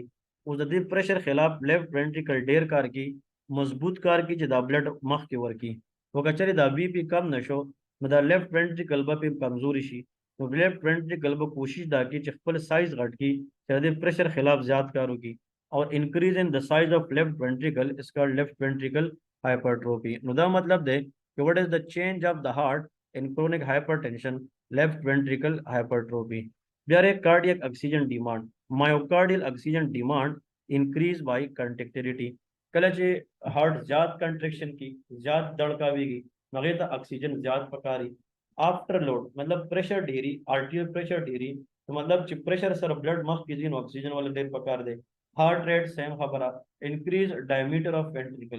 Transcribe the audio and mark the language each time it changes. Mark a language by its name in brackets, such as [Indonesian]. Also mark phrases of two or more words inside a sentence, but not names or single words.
[Pashto] اوس د دې پریشر خلاف [English] left ventricle [Pashto] ډېر کار کوي، مضبوط کار کوي چې دا بلډ مخکې ورکړي. او که چېرې دا بی پی کم نشو نو دا [English] left ventricle [Pashto] به پې کمزوري شي. نو [English] left ventricle [Pashto] به کوشش دا کوي چې خپل سایز غټ کړي چې د دې پریشر خلاف زیات کار وکړي. [English] or increase in the size of left ventricle is called left ventricle hypertrophy. [Pashto] نو دا مطلب دی کہ [English] what is the change of the heart in chronic hypertension, left ventricle hypertrophy. There is cardiac oxygen demand. Myocardial oxygen demand increase by contractility. [Pashto] کله چې هارت زیات کنټریکشن کی زیات دړکاویږي هغه ته اکسیجن زیات پکاري. [English] after load [Pashto] مطلب پریشر ډیری، [English] arterial pressure [Pashto] ډیری مطلب چې پریشر سره بلډ مخ کې ځي نو اکسیجن ول ډیر پکار دی. [English] heart rate same خبره، increase diameter of ventricle.